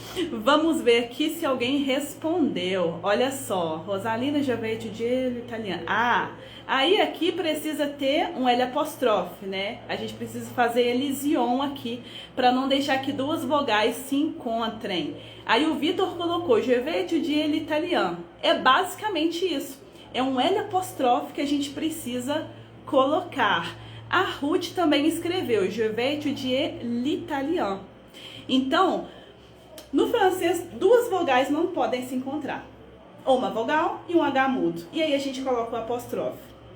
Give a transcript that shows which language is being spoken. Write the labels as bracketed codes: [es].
[pt] Vamos ver aqui se alguém respondeu. Olha só, Rosalina já veio de italiano. Ah, aí aqui precisa ter um L apóstrofe, né? A gente precisa fazer elision aqui, para não deixar que 2 vogais se encontrem. Aí o Vitor colocou, [fr] je vais étudier l'italien. [pt] É basicamente isso. É um L apóstrofe que a gente precisa colocar. A Ruth também escreveu, [fr] je vais étudier l'italien. [pt] Então, no francês, 2 vogais não podem se encontrar. Ou uma vogal e um H mudo. E aí a gente coloca o apóstrofe.